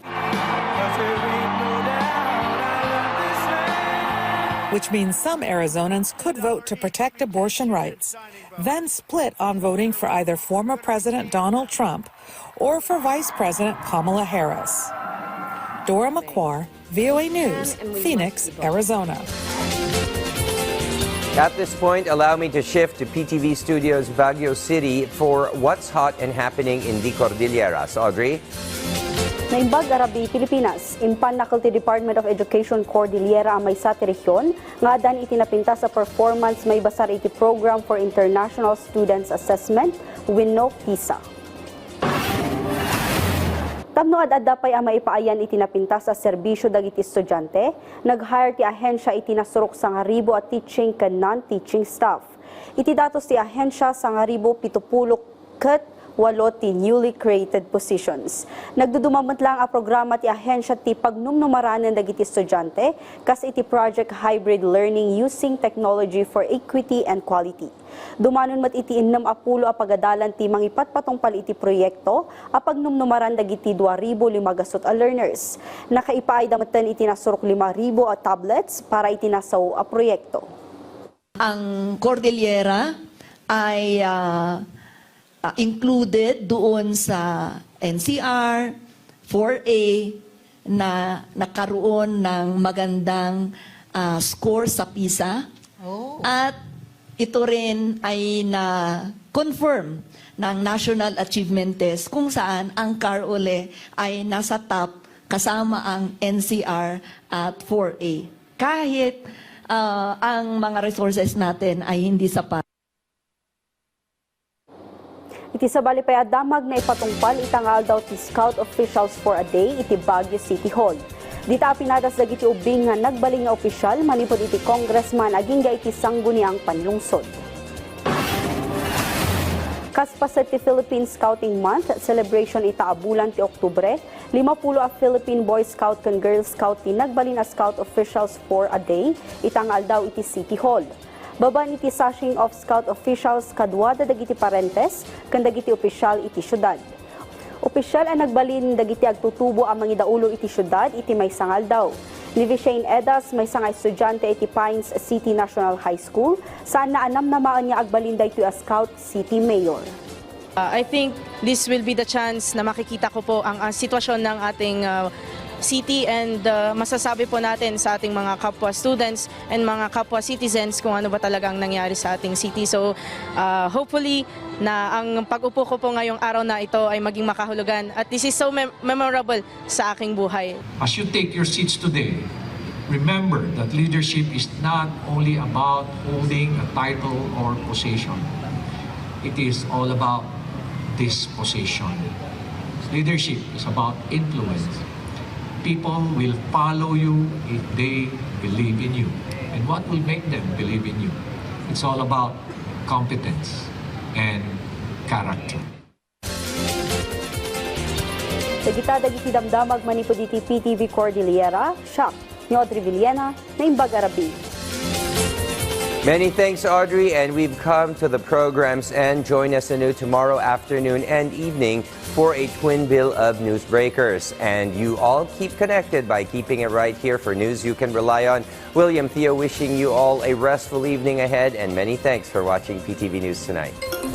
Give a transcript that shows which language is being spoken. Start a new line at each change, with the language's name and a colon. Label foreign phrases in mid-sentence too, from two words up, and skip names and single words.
English: Which means some Arizonans could vote to protect abortion rights, then split on voting for either former President Donald Trump or for Vice President Kamala Harris. Dora McQuarrie, VOA News, Phoenix, Arizona. At this point, allow me to shift to PTV Studios Baguio City for what's hot and happening in the Cordilleras. Audrey?
Iloko: Naimbag Arabi, Pilipinas, impan na
English: Faculty Department of Education Cordillera
Iloko: ang may sa rehiyon, nga dan itinapinta sa performance may basar iti
English: program for international students assessment,
Iloko: WINO PISA. Tapno ad-adda pay ang maipaayan itinapinta sa serbisyo dagiti estudyante, nag-hire ti ahensya itinasurok sa ngaribo at teaching ken non-teaching staff. Iti datos ti ahensya sa ngaribo 70 ket 8 ti newly created positions. Nagdudumamot lang ang programa ti ahensya ti pagnumnumaranan dagiti estudyante kas iti
English: project hybrid learning using technology for equity and quality.
Iloko: Dumanon mat iti 60 a pagadalan ti mangipatpatungpal iti proyekto a pagnumnumaran dagiti 2,500 a learners. Nakaipaay damatan iti nasurok 5,000 a tablets para itinasaw a proyekto.
Filipino: Ang Cordillera ay included doon sa NCR 4A na nakaroon ng magandang score sa PISA. At ito rin ay na-confirm ng
English: National Achievement Test
Filipino: kung saan ang CAR-OLE ay nasa top kasama ang NCR at 4A. Kahit ang mga resources natin ay hindi sapat.
Iloko: Iti sabali pay adamag na ipatungpal itangal daw ti
English: Scout Officials for a Day
Iloko: iti Baguio City Hall. Dita pinadas dagiti ubing nga nagbaling nga opisyal manipod iti congressman aging iti sangguni ang panlungsod. Kaspaset ti
English: Philippine Scouting Month celebration
Iloko: itaabulan ti Oktubre, 50 a Philippine Boy Scout ken Girl Scout ti nagbalin a
English: Scout Officials for a Day
Iloko: itangal daw iti City Hall. Baban iti
English: sashing of Scout Officials
Iloko: kadwada dagiti parentes ken dagiti opisyal iti syudad. Opisyal ang nagbalin dagiti agtutubo ang mga idaulo iti syudad iti may sangal daw. Ni Shane Edas may sangay estudyante iti Pines City National High School saan naanam namaan niya agbalin daytoy a
English: Scout City Mayor. I think this will be the chance
Filipino: na makikita ko po ang sitwasyon ng ating city and masasabi po natin sa ating mga kapwa students and mga kapwa citizens kung ano ba talagang nangyari sa ating city. So hopefully na ang pag-upo ko po ngayong araw na ito ay maging makahulugan at
English: this is so memorable
Filipino: sa aking buhay.
English: As you take your seats today, remember that leadership is not only about holding a title or position. It is all about this position. Leadership is about influence. People will follow you if they believe in you. And what will make them believe in you? It's all about competence and character.
Iloko: Dagiti damdamag manipod iti PTV Cordillera, Shak, ni Audrey Villena, Naimbag Arabi.
English: Many thanks, Audrey, and we've come to the program's end. Join us anew tomorrow afternoon and evening for a twin bill of newsbreakers. And you all keep connected by keeping it right here for news you can rely on. William Theo wishing you all a restful evening ahead, and many thanks for watching PTV News Tonight.